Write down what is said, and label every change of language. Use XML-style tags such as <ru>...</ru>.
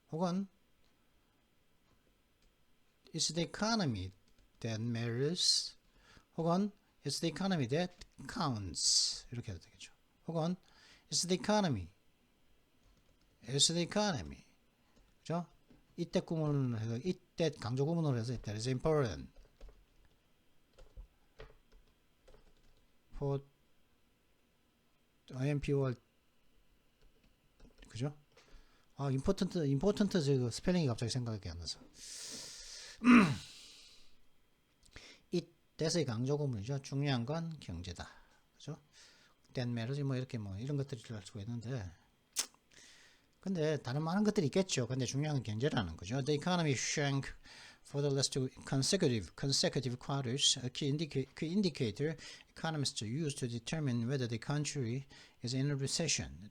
<ko>혹은</ko> <en>it's the economy that matters.</en> <ko>혹은</ko> <en>it's the economy that counts.</en> <ko>이렇게 해도 되겠죠. 혹은</ko> <en>it's the economy. It's the economy.</en> <ko>그죠? 이때 구문을 해서 이때 강조 구문으로 해서</ko> <en>that is important for IMPO</en> <ko>그죠? important 저 스펠링이 갑자기 생각이 안 나서 이때의 강조 구문이죠. 중요한 건 경제다. 그죠?</ko> <en>that matters</en> <ko>이렇게 이런 것들이 할 수가 있는데 근데 다른 많은 것들이 있겠죠. 근데 중요한 건 경제라는 거죠.</ko> <en>The economy shrank for the last two consecutive quarters. A key indicator economists use to determine whether the country is in a recession.</en>